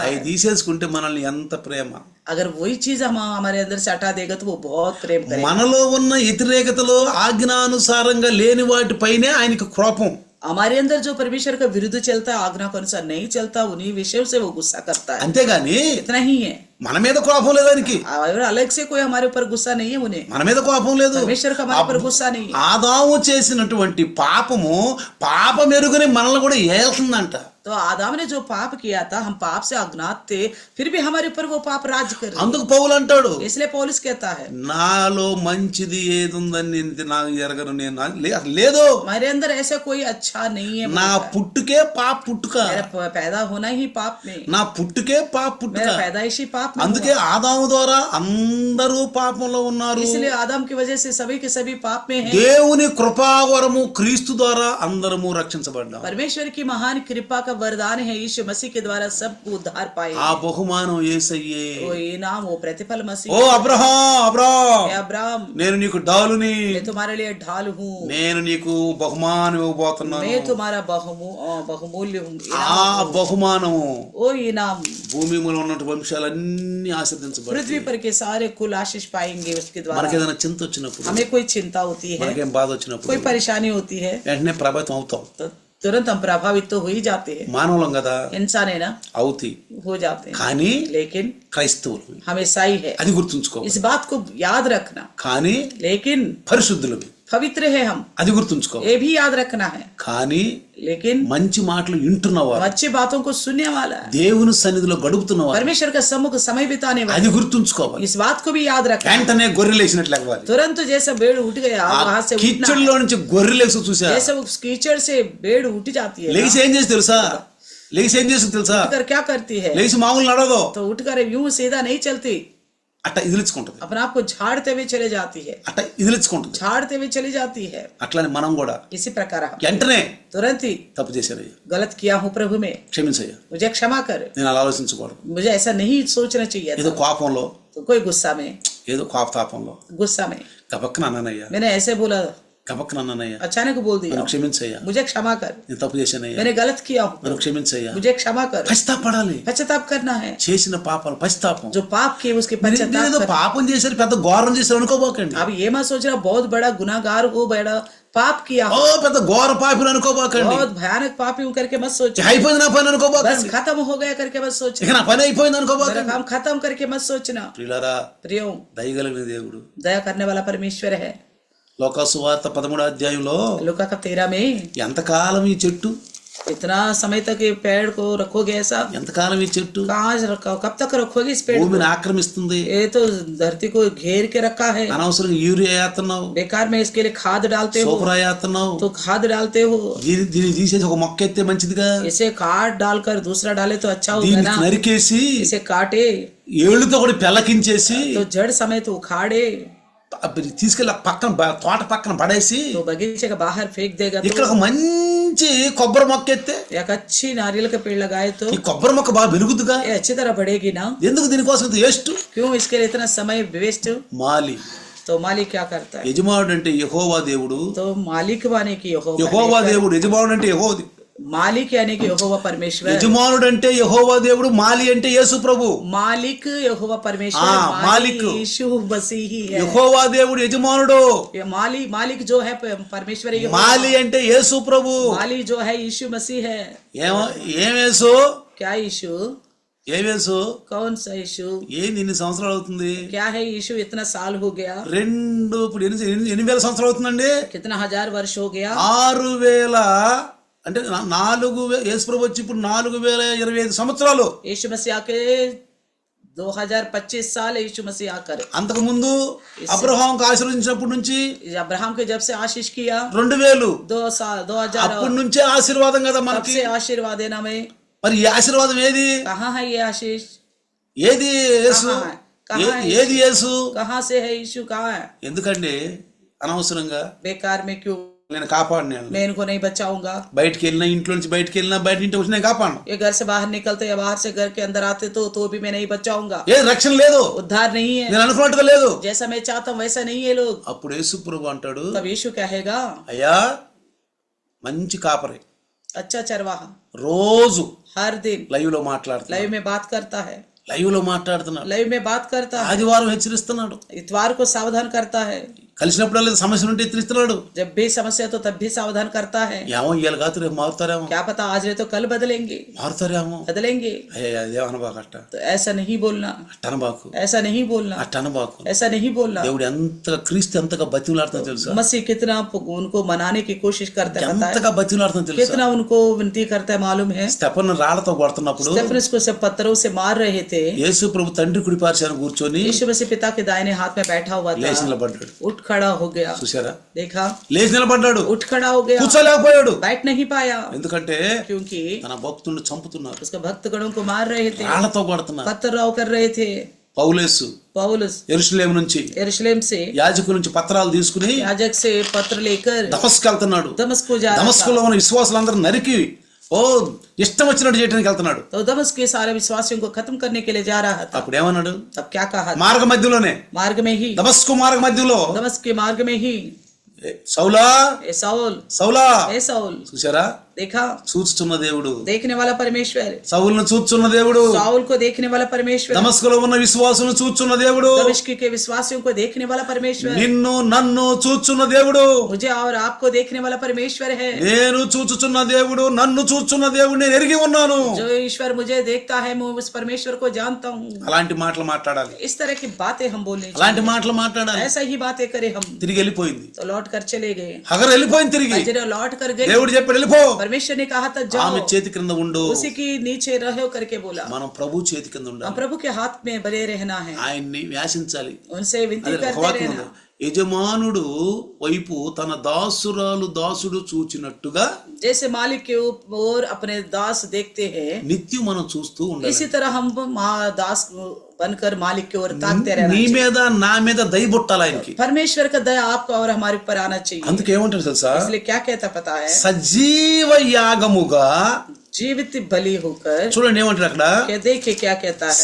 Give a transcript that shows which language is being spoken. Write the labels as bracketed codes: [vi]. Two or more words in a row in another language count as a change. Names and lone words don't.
[te] అవి [hi] है। [te] తీసేసుకుంటే మనల్ని ఎంత ప్రేమ. [hi] अगर वही चीज हम हमारे अंदर से हटा देगा तो वो बहुत प्रेम करेगा। [te] మనలో ఉన్న వ్యతిరేకతలో ఆజ్ఞానుసారంగా లేని వాటిపైనే ఆయనకి కోపం. [hi] हमारे अंदर जो परमेश्वर का विरुद्ध चलता है, आज्ञा के अनुसार नहीं चलता, उन्हीं विषयों से वो गुस्सा करता है। [te] అంతేగాని [hi] इतना ही है, [te] మన మీద కోపం లేదు ఆయనకి, [hi] और अलग से कोई हमारे ऊपर गुस्सा नहीं है उन्हें, [te] మన మీద కోపం లేదు. [hi] परमेश्वर का हमारे ऊपर गुस्सा नहीं है। [te] ఆదాము చేసినటువంటి పాపము పాపమెరుగని మనల్ని కూడా ఏల్తుందంట. [hi] तो तो आदम ने जो पाप किया था, हम पाप से अज्ञात थे, फिर भी हमारे ऊपर वो पाप राज कर रहे [te] అందుకు పౌలు అంటాడు, [hi] हैं। इसलिए पौलुस कहता है, [te] నాలో మంచిది ఏది ఉందని నాకు ఎరగను, నేను అసలు లేదు, [hi] मेरे अंदर ऐसा कोई अच्छा नहीं है। [te] నా పుట్టుకే పాప పుట్టుక, [hi] मेरा पैदा होना ही पाप में, [te] నా పుట్టుకే పాప పుట్టుక. [hi] मेरा पैदाइशी पाप में [te] అందుకే ఆదాము ద్వారా అందరూ పాపంలో ఉన్నారు. [hi] हुआ। इसलिए आदम की वजह से सभी के सभी पाप में हैं। [te] దేవుని కృపావరము క్రీస్తు ద్వారా అందరము రక్షించబడ్డాం. [hi] परमेश्वर की महान कृपा का वरदान है, यीशु मसीह के द्वारा सबको उद्धार पाए। [te] ఆ బహుమానం యేసయ్యే. [hi] वो इनाम, वो प्रतिफल मसीह। [te] ఓ అబ్రహాం, [hi] हे अब्राहम, [te] నేను నీకు డాలుని, [hi] मैं तुम्हारे लिए ढाल हूँ, [te] నేను నీకు బహుమానం ఇవ్వబోతున్నాను. [hi] मैं तुम्हारा बहुमूल्य हूँ। [te] ఆ బహుమానము [hi] ओ इनाम, [te] భూమి మీద ఉన్నటువంటి వంశాలన్నీ ఆశీర్వదించబడతాయి. [hi] पृथ्वी पर के सारे कुल आशीष पाएंगे उसके द्वारा। [te] మనకేదైనా చింత వచ్చినప్పుడు, [hi] हमें कोई चिंता होती है, [te] మనకేం బాధ వచ్చినప్పుడు [hi] कोई परेशानी होती है, [te] వెంటనే ప్రభావితం అవుతాం. [hi] तो तुरंत हम प्रभावित तो हो ही जाते हैं। [te] మానవులం కదా, [hi] इंसान है ना, [te] అవుతాయి. [hi] हो जाते हैं। [te] కానీ [hi] लेकिन [te] క్రైస్తవులు [hi] हम ईसाई है, [te] అది గుర్తుంచుకో. [hi] इस बात को याद रखना। [te] కానీ [hi] लेकिन [te] పరిశుద్ధులవి [hi] पवित्र है हम, [te] అది గుర్తుంచుకో. [hi] ये भी याद रखना है। [te] కానీ [hi] लेकिन [te] మంచి మాటలు వింటున్నవారు, [hi] हम अच्छी बातों को सुनने वाला है, [te] దేవుని సన్నిధిలో గడుపుతున్నవారు, [hi] परमेश्वर का सम्मुख समय बिताने वाला, [te] అది గుర్తుంచుకోవాలి. [hi] इस बात को भी याद रखना। [te] వెంటనే గొర్రెలేసినట్లు ఎగవాలి. [hi] तुरंत जैसे भेड़ उठ गया वहां से उठना [te] కిచెన్లో నుంచి గొర్రెలేసి చూసా, [hi] जैसे उस कीचड़ से भेड़ उठ जाती है ना, [te] లేచి ఏం చేసి తెలుసా, లేచి ఏం చేసి తెలుసా, [hi] उठकर क्या करती है, [te] లేచి మామూలు నడవదు, [hi] तो उठकर यूं सीधा नहीं चलती, [te] అట్ట ఇదిలించుకుంటది, [hi] अपने आप को झाड़ते हुए चले जाती है, [te] అట్ట ఇదిలించుకుంటది. [hi] झाड़ते हुए चली जाती है। [te] అట్లని మనం కూడా [hi] इसी प्रकार हम [te] వెంటనే [hi] तुरंत ही [te] తప్పు చేశానయ్యా, [hi] गलत किया हूँ प्रभु में, [te] క్షమించయ్యా, [hi] मुझे क्षमा कर, [te] నేను అలా ఆలోచించకూడదు. [hi] मुझे ऐसा नहीं सोचना चाहिए [te] ఏదో [hi] था। [te] కోపంలో, [hi] तो कोई गुस्सा में, [te] ఏదో కోపతాపంలో [hi] गुस्सा में [te] గబక్కన అన్నానయ్యా, [hi] मैंने ऐसे बोला, [te] గబక్కన అన్నానయ్యా, [hi] अचानक बोल दिया, [te] నన్ను క్షమించయ్యా, [hi] मुझे क्षमा कर, [te] నేను తప్పు చేశానయ్యా, [hi] मैंने गलत किया हूँ, [te] నన్ను క్షమించయ్యా. [hi] मुझे क्षमा कर। [te] పశ్చాత్తాపడాలి, [hi] पश्चाताप करना है, [te] చేసిన పాపాలు పశ్చాత్తాపం. [hi] जो पाप किए उसके [te] మీరు [hi] पश्चाताप [te] ఏదో [hi] करना। [te] పాపం చేశారు, పెద్ద ఘోరం చేశారు అనుకోబోకండి. [hi] अब ये मत सोच रहा बहुत बड़ा गुनाहगार हो, बड़ा पाप किया [te] ఓ [hi] हो, [te] పెద్ద ఘోర పాపిని అనుకోబోకండి. [hi] बहुत भयानक पापी हूं करके मत सोचो, [te] అయిపోయింది నా పని [hi] बस [te] అనుకోబోకండి. [hi] खत्म हो गया करके मत [te] ఇక [hi] सोचना, [te] నా పని అయిపోయింది [hi] मेरा [te] అనుకోబోకండి. [hi] काम खत्म करके मत सोचना। [te] ప్రియులారా, [hi] प्रियो, [te] దయగలిగిన దేవుడు [hi] दया करने वाला परमेश्वर है। [te] లోకాసువార్త 13వ అధ్యాయంలో [hi] लूका का 13 में [te] ఎంతకాలం ఈ చెట్టు, [hi] इतना समय तक ये पेड़ को रखोगे, ऐसा [te] ఎంతకాలం ఈ చెట్టు [hi] कहाँ कब तक रखोगे इस पेड़ को? [te] భూమిని ఆక్రమిస్తుంది, [hi] ये तो धरती को घेर के रखा है, [te] అనవసరంగా యూరియా వేస్తున్నావు, [hi] बेकार में इसके लिए खाद डालते हो, [te] సూపర్ వేస్తున్నావు. [hi] तो खाद डालते हो, [te] దీన్ని తీసేసి ఒక మొక్క ఎత్తే మంచిదిగా, [hi] इसे काट डालकर दूसरा डाले तो अच्छा होगा [te] దీన్ని [hi] ना, [te] నరికేసి [hi] इसे काटे [te] ఏళ్ళుతో కూడా పెల్లకించేసి [hi] तो जड़ समेत उखाड़े, [te] తీసుకెళ్ళి పక్కన తోట పక్కన పడేసి [hi] तो बगीचे का बाहर फेंक देगा। [te] ఇక్కడ [hi] तो [te] ఒక మంచి కొబ్బరి మొక్క ఎత్తే [hi] एक अच्छी नारियल का पेड़ लगाए तो [te] ఈ కొబ్బరి మొక్క బాగా పెరుగుతుగా. [hi] ये अच्छी तरह बढ़ेगी ना। [te] ఎందుకు దీనికోసం వేస్ట్? [hi] क्यों इसके लिए इतना समय वेस्ट? [te] మాలి [hi] तो मालिक क्या करता है? [te] యజమానుడు అంటే యెహోవా దేవుడు, [hi] तो मालिक वाने की [te] యెహోవా దేవుడు, యజమానుడు అంటే యెహోవా, [hi] मालिक यानी कि यहोवा परमेश्वर, [te] యజమానుడు అంటే యెహోవా దేవుడు, మాలి అంటే యేసు ప్రభు. [hi] मालिक यहोवा परमेश्वर, मालिक यीशु मसीह ही है। [te] యెహోవా దేవుడు యజమానుడు, [hi] ये मालिक जो है परमेश्वर, [te] మాలి అంటే యేసు ప్రభు. [hi] मालिक जो है यीशु मसीह है। [te] ఏమేసు, [hi] क्या यीशु? [te] ఏమేసు, [hi] कौन सा यीशु? [te] ఏంది ఇన్ని సంవత్సరాలు అవుతుంది? [hi] क्या है यीशु? इतना साल हो गया, [te] ఇప్పుడు 8,000 సంవత్సరాలు అవుతుందండి. [hi] कितना 1000 वर्ष हो गया, [te] 6,000 అంటే 4,000 యేసు ప్రభు వచ్చి ఇప్పుడు 4,025 సంవత్సరాలు. [hi] यीशु मसीह आके 2025 साल यीशु मसीह आकर। [te] అంతకు ముందు అబ్రహాంకు ఆశీర్వదించినప్పటి నుంచి, [hi] अब्राहम के जब से आशीष किया 2000 2000 [te] అప్పటి నుంచే ఆశీర్వాదం కదా [hi] तब [te] మనకి. [hi] से आशीर्वाद है ना। में [te] మరి ఈ ఆశీర్వాదం ఏది? [hi] कहाँ है ये आशीष? [te] ఏది యేసు? [hi] कहाँ है? [te] ఏది యేసు? [hi] कहाँ से है यीशु? कहाँ है? [te] ఎందుకంటే అనవసరంగా [hi] बेकार में क्यों? [te] నేను కాపాడినాను. [hi] मैं इनको नहीं बचाऊंगा। [te] బయటికి వెళ్ళినా, ఇంట్లో నుంచి బయటికి వెళ్ళినా, బయట ఇంటికి వచ్చి నేను కాపాడను. [hi] ये घर से बाहर निकलते या बाहर से घर के अंदर आते तो भी मैं नहीं बचाऊंगा। [te] ఏ రక్షణ లేదు, [hi] उद्धार नहीं है, [te] నేను అనుకున్నట్టుగా లేదు. [hi] जैसा मैं चाहता हूँ वैसा नहीं है लोग। [te] అప్పుడు యేసు ప్రభు అంటాడు, [hi] तब यीशु कहेगा, [te] అయ్యా మంచి కాపరి [hi] अच्छा चरवाहा [te] రోజు [hi] हर दिन [te] లైవ్ లో మాట్లాడుతున్నాడు, [hi] लाइव में बात करता है, [te] లైవ్ లో మాట్లాడుతున్నాడు, [hi] लाइव में बात करता है, [te] ఆదివారం హెచ్చరిస్తున్నాడు, [hi] इतवार को सावधान करता है, [te] కలిసినప్పుడల్లా సమస్యలు ఉంటే ఎత్తిస్తున్నాడు. [hi] जब भी समस्या तो तब भी सावधान करता है। [te] ఏమో ఇవాళ కాదు రేపు మారుతారేమో, [hi] क्या पता आज नहीं तो कल बदलेंगे, [te] మారుతారేమో. [hi] बदलेंगे। [te] అయ్యే అదే అనబాకు, అట్ట [hi] तो ऐसा नहीं बोलना, [te] అట్టనబాకు, [hi] ऐसा नहीं बोलना, [te] అట్టనబాకు. [hi] ऐसा नहीं बोलना। [te] దేవుడు ఎంతగా క్రీస్తు ఎంతగా బతిమలాడుతుందో తెలుసా, [hi] मसीह कितना उनको मनाने की कोशिश करता है, पता है? [te] ఎంతగా బతిమలాడుతుందో తెలుసా. [hi] कितना उनको विनती करता है मालूम है? [te] స్టెఫన్ రాళ్లతో కొడుతున్నప్పుడు [hi] स्टेफनस को सब पत्थरों से मार रहे थे। [te] యేసు ప్రభు తండ్రి కుడి పార్శ్వాన కూర్చొని [hi] यीशु मसीह पिता के दाहिने हाथ में बैठा हुआ था, [te] లేచి నిలబడ్డాడు. [hi] उठ खड़ा हो गया। [te] చూసారా, [hi] देखा, [te] లేచి నిలబడ్డాడు, [hi] उठ खड़ा हो गया, [te] కూర్చోలేకపోయాడు. [hi] बैठ नहीं पाया [te] ఎందుకంటే [hi] क्योंकि [te] తన భక్తులను చంపుతున్నారు, [hi] उसके भक्तगणों को मार रहे थे, [te] రాళ్లతో కొడుతున్నారు. [hi] पत्थरराव कर रहे थे। [te] పౌలేసు [hi] पौलुस [te] యెరూషలేము నుంచి [hi] यरूशलेम से [te] యాజకుల నుంచి పత్రాలు తీసుకుని [hi] याजक से पत्र लेकर [te] దమస్కు వెళ్తున్నాడు. [hi] दमस्क को जा रहा था। [te] దమస్కులో ఉన్న విశ్వాసులందరూ నరికి ఇష్టం వచ్చినట్టు చేయడానికి వెళ్తున్నాడు. [hi] तो दमस्क के सारे विश्वासियों को खत्म करने के लिए जा रहा था। [te] అప్పుడు ఏమన్నాడు, [hi] तब क्या कहा? [te] మార్గ మధ్యలోనే, [hi] मार्ग में ही, [te] దమస్కు మార్గ మధ్యలో, [hi] दमस्क के मार्ग में ही, [te] సౌలా [hi] ए साउल, [te] సౌలా, [hi] ए साउल, [te] చూసారా, [hi] देखा, [te] చూచుచున్న దేవుడు, [hi] देखने वाला परमेश्वर, [te] సౌలును చూచుచున్న దేవుడు, [hi] साउल को देखने वाला परमेश्वर, [te] దమస్కులో ఉన్న విశ్వాసులను చూచుచున్న దేవుడు, [hi] दमिश्क के विश्वासियों को देखने वाला परमेश्वर, [te] నిన్ను నన్ను చూచుచున్న దేవుడు, [hi] मुझे और आपको देखने वाला परमेश्वर है। [te] నేను చూచుచున్న దేవుడు, నన్ను చూచుచున్న దేవుడు నేను ఎరిగి ఉన్నాను. [hi] जो ईश्वर मुझे देखता है मैं उस परमेश्वर को जानता हूँ। [te] అలాంటి మాటలు మాట్లాడాలి, [hi] इस तरह की बातें हम बोलने [te] అలాంటి మాటలు మాట్లాడాలి. [hi] ऐसा ही बातें करें हम। [te] తిరిగి వెళ్ళిపోయింది, [hi] तो लौट कर चले गए, [te] హగరు వెళ్ళిపోయింది. తిరిగి [hi] हजर लौट कर गए। [te] దేవుడు చెప్పాడు వెళ్ళిపో, [hi] परमेश्वर ने कहा था जाओ, [te] ఆమె చేతి క్రింద ఉండు. [hi] उसी की नीचे रहो करके बोला। [te] మనం ప్రభు చేతి కింద [hi] हम [te] ఉండాలి, [hi] प्रभु के हाथ में बने रहना है, [te] ఆయన్ని వ్యాసించాలి. [hi] उनसे विनती [te] అదే ఒక [hi] करते [te] వాక్యం [hi] रहना। [te] ఉంది, యజమానుడు వైపు తన దాసుడు చూచినట్టుగా [hi] जैसे मालिक के ओर अपने दास देखते हैं, [te] నిత్యం మనం చూస్తూ ఉండాలి. [hi] इसी तरह हम दास बनकर मालिक की ओर ताकते रहना [te] నీ [hi] चाहिए। [te] మీద నా మీద దయ పుట్టాలి ఆయనకి. [hi] परमेश्वर का दया आपको और हमारे ऊपर आना चाहिए। [te] అందుకే ఏమంటారు తెలుసా, [hi] इसलिए क्या कहता पता है? [te] సజీవ యాగముగా, [hi] जीवित बलि होकर, [te] చూడండి ఏమంటారు అక్కడ, [hi] देखिए क्या कहता है?